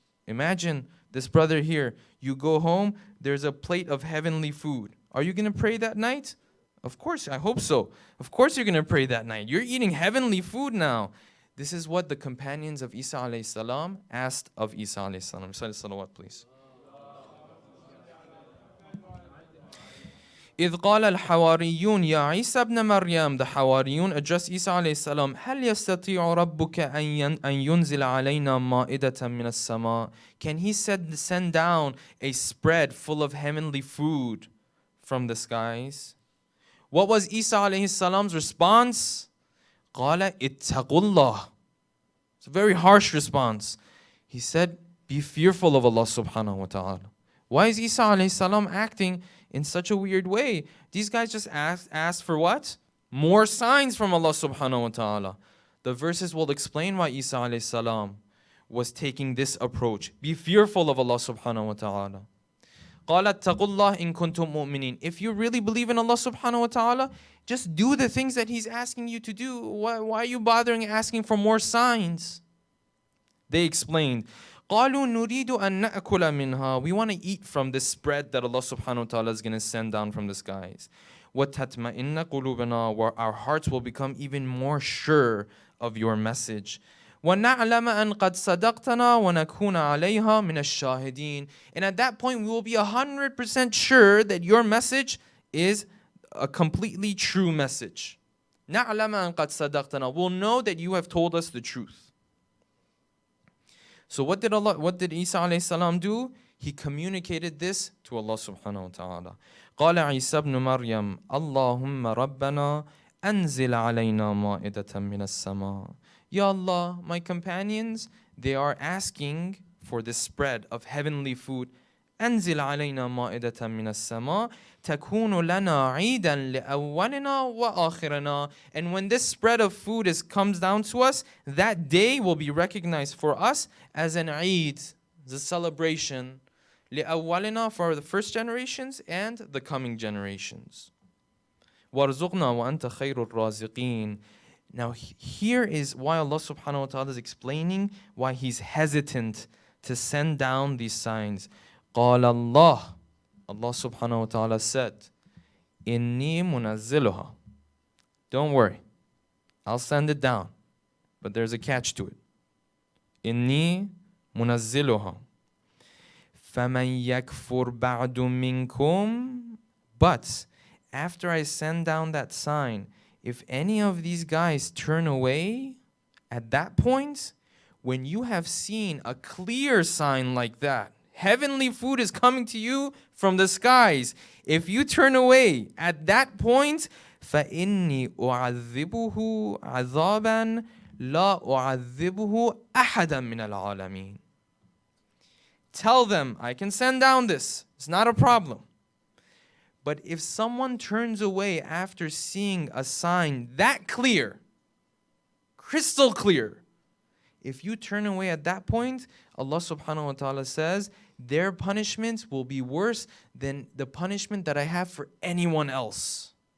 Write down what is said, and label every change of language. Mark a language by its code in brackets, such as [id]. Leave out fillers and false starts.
[en] Imagine this brother here. You go home, there's a plate of heavenly food. Are you going to pray that night? Of course, I hope so. Of course you're going to pray that night. You're eating heavenly food now. This is what the companions of Isa alayhi salam asked of Isa alayhi salam. Salawat, please. [ar] إذ قال الحواريون يا عيسى ابن مريم, [en] the Hawariyun addressed Isa alayhi salam, [ar] هل يستطيع ربك أن ينزل علينا مائدة من السماء? [en] Can he send down a spread full of heavenly food from the skies? What was Isa alayhi salam's response? [ar] قال اتقوا الله. [en] It's a very harsh response. He said, be fearful of Allah subhanahu wa ta'ala. Why is Isa alayhi salam acting in such a weird way. These guys just asked for what? More signs from Allah subhanahu wa ta'ala. The verses will explain why Isa alayhi salam was taking this approach. Be fearful of Allah subhanahu wa ta'ala. [ar] قَالَ اتَّقُوا اللَّهَ إِن كُنتُم مُؤْمِنِينَ. [en] If you really believe in Allah subhanahu wa ta'ala, just do the things that He's asking you to do. Why are you bothering asking for more signs? They explained, [ar] قَالُوا نُرِيدُ أَن نَأْكُلَ مِنْهَا. [en] We want to eat from this bread that Allah subhanahu wa ta'ala is going to send down from the skies. [ar] وَتَتْمَئِنَّ قُلُوبَنَا. [en] Where our hearts will become even more sure of your message. [ar] وَنَعْلَمَ أَنْ قَدْ صَدَقْتَنَا وَنَكُونَ عَلَيْهَا مِنَ الشَّاهِدِينَ. [en] And at that point, we will be 100% sure that your message is a completely true message. [ar] نَعْلَمَ أَنْ قَدْ صَدَقْتَنَا. [en] We'll know that you have told us the truth. So what did Isa alayhi salam do? He communicated this to Allah subhanahu wa ta'ala. [ar] قال عيسى ابن مريم اللهم ربنا أنزل علينا مائدة من السماء. [en] Ya Allah, my companions, they are asking for the spread of heavenly food. [ar] أنزل علينا مائدة من السماء تكون لنا عيدا لأولنا وآخرنا. [en] And when this spread of food comes down to us, that day will be recognized for us as an Eid, the celebration. [ar] لأولنا, [en] for the first generations and the coming generations. [ar] وارزقنا وأنت خير الرازقين. [en] Now here is why Allah subhanahu wa ta'ala is explaining why He's hesitant to send down these signs. [ar] قال الله, [en] Allah subhanahu wa ta'ala said, [ar] إني منزلها. [en] Don't worry, I'll send it down. But there's a catch to it. [ar] إني منزلها. فمن يكفر بعد منكم. [en] But after I send down that sign, if any of these guys turn away, at that point, when you have seen a clear sign like that, heavenly food is coming to you from the skies. If you turn away, at that point, [ar] فَإِنِّي أُعَذِّبُهُ عَذَابًا لَا أُعَذِّبُهُ أَحَدًا مِنَ الْعَالَمِينَ. [en] Tell them, I can send down this. It's not a problem. But if someone turns away after seeing a sign that clear, crystal clear, if you turn away at that point, Allah subhanahu wa ta'ala says, their punishment will be worse than the punishment that I have for anyone else.